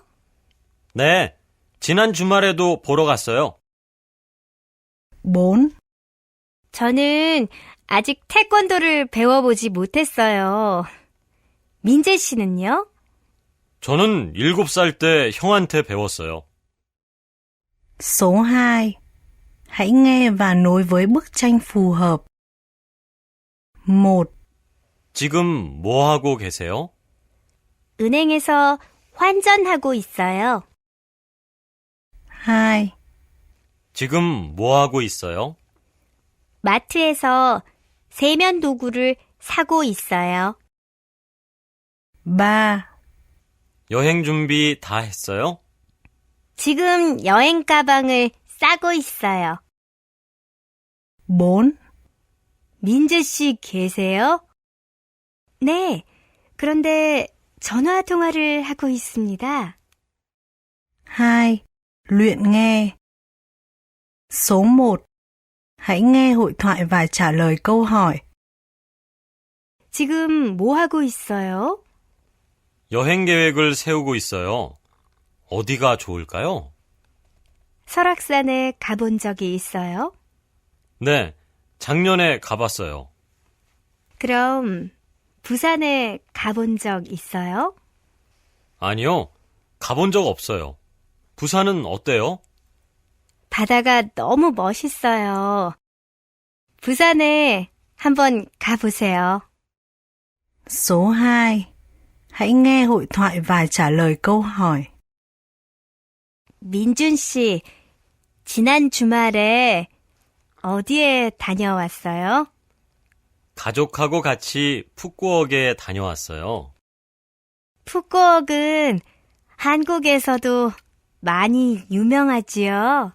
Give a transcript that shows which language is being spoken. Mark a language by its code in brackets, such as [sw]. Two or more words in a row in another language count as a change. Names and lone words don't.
[ko] 네, 지난 주말에도 보러 갔어요. 4, 저는 아직 태권도를 배워보지 못했어요. 민재 씨는요? 저는 7살 때 형한테 배웠어요. [vi] số 2. Hãy nghe và nối với bức tranh phù hợp. 1. [ko] 지금 뭐 하고 계세요? 은행에서 환전하고 있어요. 2. 지금 뭐 하고 있어요? 마트에서 세면 도구를 사고 있어요. 3. 여행 준비 다 했어요? 지금 여행 가방을 싸고 있어요. 4. 민주 씨 계세요? 네, 그런데 전화 통화를 하고 있습니다. 2. [vi] Luyện nghe. Số 1. Hãy nghe hội thoại và trả lời câu hỏi. [ko] 지금 뭐 하고 있어요? 여행 계획을 세우고 있어요. 어디가 좋을까요? 설악산에 가본 적이 있어요? 네, 작년에 가봤어요. 그럼 부산에 가본 적 있어요? 아니요, 가본 적 없어요. 부산은 어때요? 바다가 너무 멋있어요. 부산에 한번 가보세요. [vi] Số 2. Hãy nghe hội thoại và trả lời câu hỏi. [ko] 민준 씨, 지난 주말에 어디에 다녀왔어요? 가족하고 같이 푸꾸옥에 다녀왔어요. 푸꾸옥은 한국에서도 많이 유명하지요.